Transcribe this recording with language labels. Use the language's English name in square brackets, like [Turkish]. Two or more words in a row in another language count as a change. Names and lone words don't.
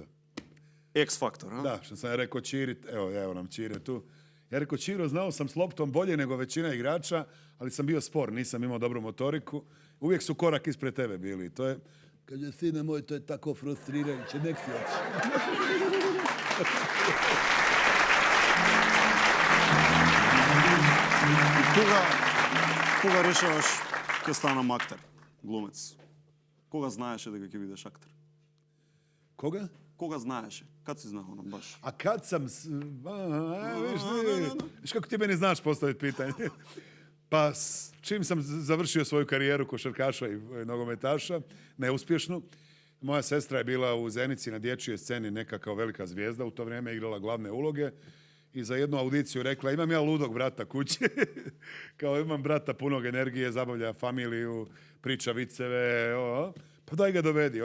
[Croatian] X faktor, a? Da, što sam ja rekao Čiri, evo nam Čire tu. Ja rekao, Čiro, znao sam s loptom bolje nego većina igrača, ali sam bio spor, nisam imao dobru motoriku. Uvijek su korak ispred tebe bili. To je, kaže, sine moj, to je tako frustrirajuće, nek si oči. [Macedonian] Кога решаваш ќе станам актер, глумец? Кога знаеше дека ќе бидеш актер? Koga? Кога знаеше? [Croatian] Kad si znao baš? A kad sam... Viš kako ti meni znaš postaviti pitanje? Pa čim sam završio svoju karijeru košarkaša i nogometaša, neuspješnu, moja sestra je bila u Zenici na dječjoj sceni neka kao velika zvijezda, u to vrijeme igrala glavne uloge i za jednu audiciju rekla, imam ja ludog brata kući, kao imam brata punog energije, zabavlja familiju, priča viceve, pa daj ga dovedi.